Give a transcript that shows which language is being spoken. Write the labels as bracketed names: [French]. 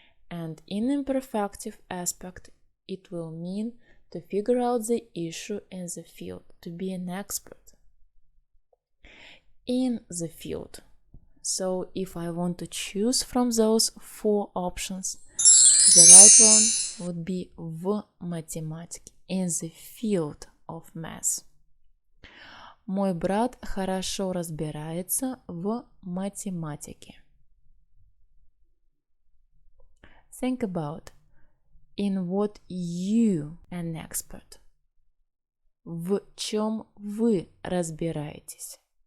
[English] And in imperfective aspect, it will mean to figure out the issue in the field, to be an expert in the field. So if I want to choose from those four options, the right one would be [Russian] в математике, [English] in the field of math. [Russian] Мой брат хорошо разбирается в математике. [English] Think about in what you an expert. [Russian] В чем вы разбираетесь?